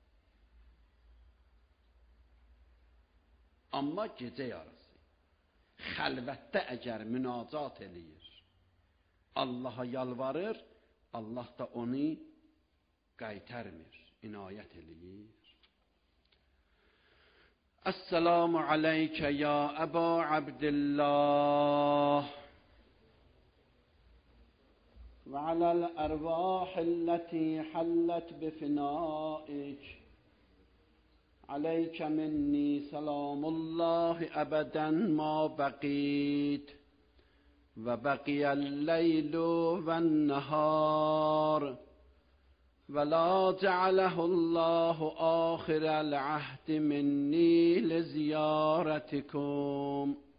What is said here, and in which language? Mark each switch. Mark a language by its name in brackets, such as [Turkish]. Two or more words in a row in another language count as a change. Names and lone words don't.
[Azerbaijani] Amma gecə yarısı, xəlvətdə əgər münacat eləyir, Allaha yalvarır, Allah da onu qaytarmır, inayət eləyir. [Arabic] السلام عليك يا أبا عبد الله و على الأرواح التي حلت بفنائك. عليك مني سلام الله أبدا ما بقيت وبقي الليل والنهار ولا جعله الله آخر العهد مني لزيارتكم.